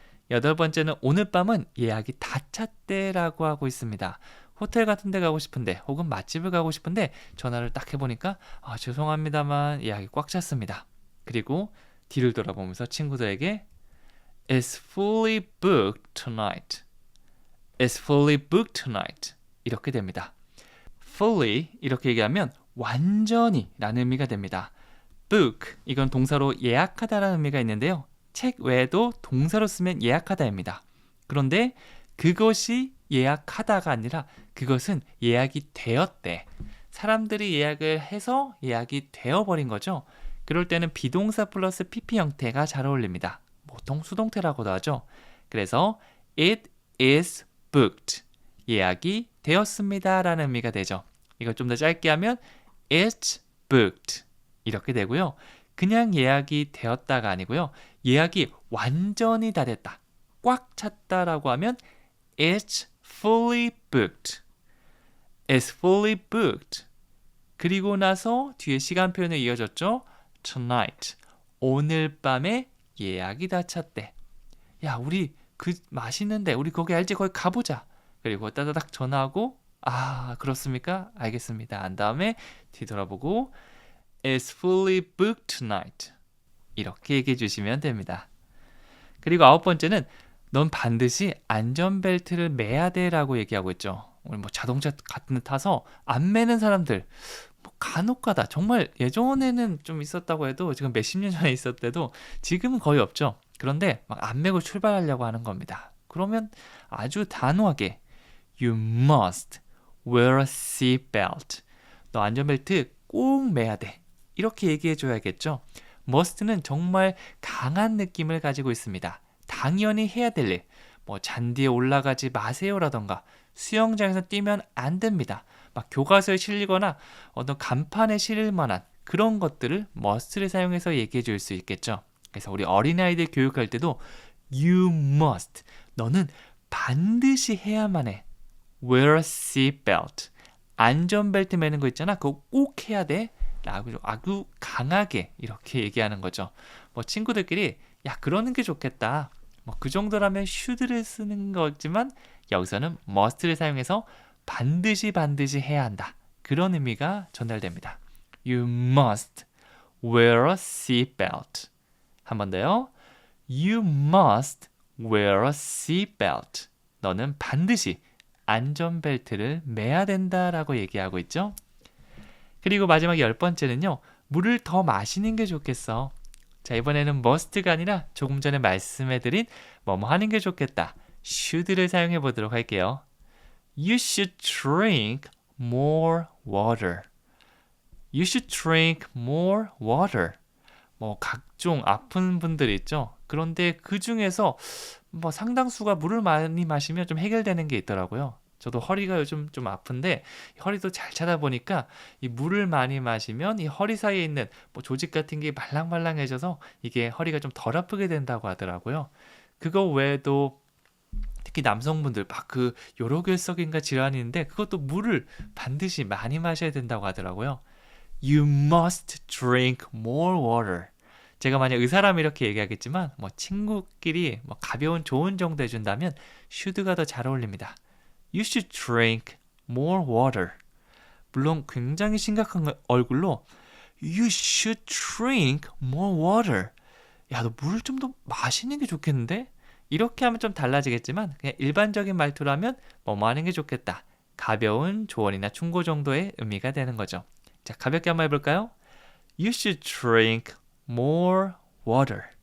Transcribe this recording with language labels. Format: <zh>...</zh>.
<ko>여덟 번째는 오늘 밤은 예약이 다 찼대라고 하고 있습니다. 호텔 같은 데 가고 싶은데 혹은 맛집을 가고 싶은데 전화를 딱 해보니까 죄송합니다만 예약이 꽉 찼습니다. 그리고 뒤를 돌아보면서 친구들에게</ko> <en>It's fully booked tonight. It's fully booked tonight.</en> <ko>이렇게 됩니다. fully 이렇게 얘기하면 완전히 라는 의미가 됩니다. book 이건 동사로 예약하다라는 의미가 있는데요. 책 외에도 동사로 쓰면 예약하다입니다. 그런데 그것이 예약하다가 아니라 그것은 예약이 되었대. 사람들이 예약을 해서 예약이 되어버린 거죠. 그럴 때는 비동사 플러스 PP 형태가 잘 어울립니다. 보통 수동태라고도 하죠. 그래서</ko> <en>it is booked.</en> <ko>예약이 되었습니다 라는 의미가 되죠. 이걸 좀 더 짧게 하면</ko> <en>it's booked.</en> <ko>이렇게 되고요. 그냥 예약이 되었다가 아니고요. 예약이 완전히 다 됐다. 꽉 찼다라고 하면</ko> <en>it's fully booked. It's fully booked.</en> <ko>그리고 나서 뒤에 시간 표현이 이어졌죠.</ko> <en>Tonight.</en> <ko>오늘 밤에 예약이 다 찼대. 야, 우리 그 맛있는데 우리 거기 알지? 거기 가보자. 그리고 따다닥 전화하고 그렇습니까? 알겠습니다. 한 다음에 뒤돌아보고</ko> <en>It's fully booked tonight.</en> <ko>이렇게 얘기해 주시면 됩니다. 그리고 아홉 번째는 넌 반드시 안전벨트를 매야 돼 라고 얘기하고 있죠. 오늘 자동차 같은 데 타서 안 매는 사람들 간혹가다 정말 예전에는 좀 있었다고 해도 지금 몇십 년 전에 있었대도 지금은 거의 없죠. 그런데 막 안 매고 출발하려고 하는 겁니다. 그러면 아주 단호하게</ko> <en>You must wear a seatbelt.</en> <ko>너 안전벨트 꼭 매야 돼. 이렇게 얘기해 줘야겠죠. must는 정말 강한 느낌을 가지고 있습니다. 당연히 해야 될 일. 잔디에 올라가지 마세요라던가 수영장에서 뛰면 안 됩니다. 막 교과서에 실리거나 어떤 간판에 실릴 만한 그런 것들을 must를 사용해서 얘기해 줄 수 있겠죠. 그래서 우리 어린아이들 교육할 때도</ko> <en>You must.</en> <ko>너는 반드시 해야만 해.</ko> <en>Wear a seatbelt.</en> <ko>안전벨트 매는 거 있잖아. 그거 꼭 해야 돼. 라고 아주 강하게 이렇게 얘기하는 거죠. 친구들끼리 야, 그러는 게 좋겠다. 그 정도라면 should를 쓰는 거지만 여기서는 must를 사용해서 반드시 해야 한다. 그런 의미가 전달됩니다.</ko> <en>You must wear a seatbelt.</en> <ko>한 번 더요.</ko> <en>You must wear a seatbelt.</en> <ko>너는 반드시 안전벨트를 매야 된다라고 얘기하고 있죠. 그리고 마지막 열 번째는요. 물을 더 마시는 게 좋겠어. 자, 이번에는 must가 아니라 조금 전에 말씀해드린 뭐뭐 하는 게 좋겠다. should를 사용해 보도록 할게요.</ko> <en>You should drink more water. You should drink more water.</en> <ko>각종 아픈 분들 있죠. 그런데 그 중에서 상당수가 물을 많이 마시면 좀 해결되는 게 있더라고요. 저도 허리가 요즘 좀 아픈데 허리도 잘 찾아보니까 이 물을 많이 마시면 이 허리 사이에 있는 조직 같은 게 말랑말랑해져서 이게 허리가 좀 덜 아프게 된다고 하더라고요. 그거 외에도 특히 남성분들 그 요로결석인가 질환이 있는데 그것도 물을 반드시 많이 마셔야 된다고 하더라고요.</ko> <en>You must drink more water.</en> <ko>제가 만약 의사라면 이렇게 얘기하겠지만 친구끼리 가벼운 조언 정도 해준다면 should가 더 잘 어울립니다.</ko> <en>You should drink more water.</en> <ko>물론 굉장히 심각한 얼굴로</ko> <en>You should drink more water.</en> <ko>야, 너 물을 좀 더 마시는 게 좋겠는데? 이렇게 하면 좀 달라지겠지만 그냥 일반적인 말투라면 뭐뭐 하는 게 좋겠다. 가벼운 조언이나 충고 정도의 의미가 되는 거죠. 자, 가볍게 한번 해볼까요?</ko> <en>You should drink more water.</en>